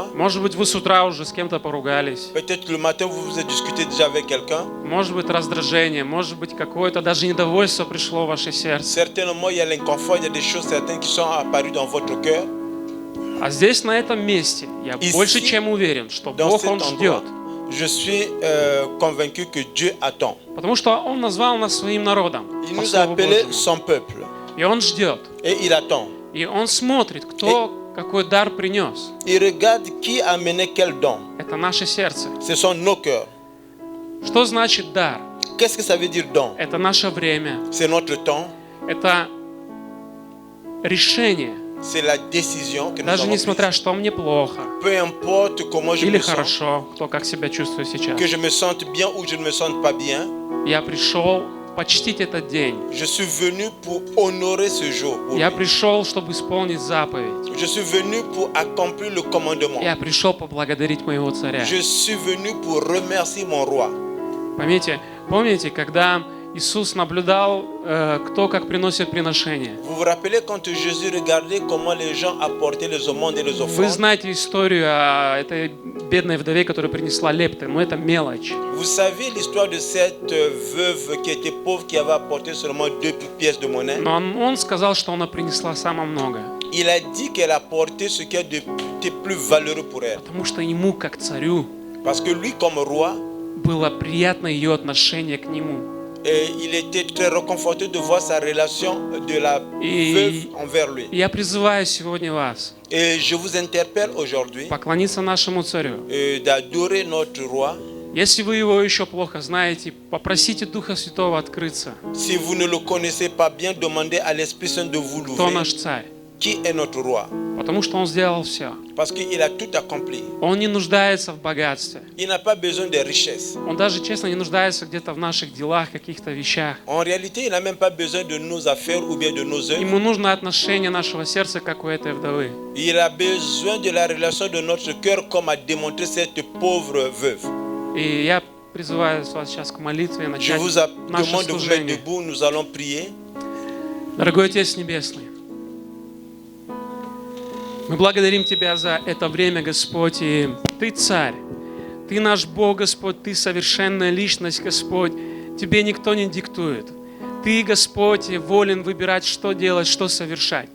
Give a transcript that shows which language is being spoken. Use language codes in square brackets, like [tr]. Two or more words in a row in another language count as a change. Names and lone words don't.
[ru] может быть, вы с утра уже с кем-то поругались, [fr] peut-être le matin vous vous êtes discuté déjà avec quelqu'un. [ru] может быть, раздражение, может быть, какое-то даже недовольство пришло в ваше сердце. [fr] Certainement, il y a l'inconfort, il y a des choses certaines qui sont apparues dans votre cœur. [ru] А здесь, на этом месте, я больше чем уверен, что [fr] Dans [ru] Бог, [fr] cet [ru] Он ждет. [fr] endroit, je suis convaincu que Dieu attend. [ru] Потому что Он назвал нас своим народом. [fr] Il [ru] по [fr] nous a [ru] Слову [fr] appelés [ru] Божьему. [fr] son peuple [ru] И Он ждет. [fr] et il attend. [ru] И Он смотрит, кто какой дар принес. [fr] Il regarde qui a amené quel don. [ru] Это наше сердце. [fr] Ce sont nos cœurs. [ru] Что значит дар? [fr] Qu'est-ce que ça veut dire don? [ru] Это наше время. [fr] C'est notre temps, [ru] Это решение. [fr] c'est la décision que nous [ru] Даже [fr] avons [ru] несмотря, [fr] prise. [ru] что мне плохо [fr] Peu importe comment je [ru] или [fr] me sens, [ru] хорошо, кто как себя чувствует сейчас. [fr] que je me sente bien ou je ne me sente pas bien, [ru] Я пришел почтить этот день. [fr] je suis venu pour honorer ce jour. pour [ru] Я [fr] lui. [ru] пришел, чтобы исполнить заповедь. [fr] Je suis venu pour accomplir le commandement. [ru] Я пришел поблагодарить моего царя. [fr] Je suis venu pour remercier mon roi. [ru] Помните, когда Иисус наблюдал, кто как приносит приношения? [fr] Vous vous rappelez quand Jésus regardait comment les gens apportaient les aumônes et les [ru] Вы [fr] offrandes? [ru] знаете историю о этой бедной вдове, которая принесла лепты, но это мелочь. [fr] Vous savez l'histoire de cette veuve qui était pauvre, qui avait apporté seulement 2 pièces de monnaie. [ru] Но он сказал, что она принесла самое много. [fr] Il a dit qu'elle apportait ce qui était plus valeureux pour elle. [ru] Потому что ему, как царю, [fr] Parce que lui, comme roi, [ru] было приятно ее отношение к нему. [fr] Et il était très réconforté de voir sa relation de la veuve envers lui. [ru] Я призываю сегодня вас [fr] Et je vous interpelle aujourd'hui [ru] поклониться нашему царю. [fr] d'adorer notre roi. [ru] Если вы его еще плохо знаете, попросите Духа Святого открыться. [fr] Si vous ne le connaissez pas bien, demandez à l'Esprit Saint de vous [ru] Кто [fr] l'ouvrir. [ru] наш царь? [fr] Qui est notre roi? [ru] Потому что он сделал все. [fr] Parce qu'il a tout accompli. [ru] Он не нуждается в богатстве. [fr] Il n'a pas besoin de richesses. [ru] Он даже, честно, не нуждается где-то в наших делах, каких-то вещах. [fr] En réalité, il n'a même pas besoin de nos affaires ou bien de nos œuvres. [ru] Ему нужно отношение нашего сердца, как у этой вдовы. [fr] Il a besoin de la relation de notre cœur, comme a démontré cette pauvre veuve. [ru] И я призываю вас сейчас к молитве, [fr] Je [ru] начать [fr] vous [ru] наше [fr] demande de vous mettre [ru] служение. [fr] debout. Nous allons prier. [ru] Дорогой Отец Небесный, мы благодарим Тебя за это время, Господь, и Ты царь, Ты наш Бог, Господь, Ты совершенная личность, Господь, Тебе никто не диктует. Ты, Господь, волен выбирать, что делать, что совершать.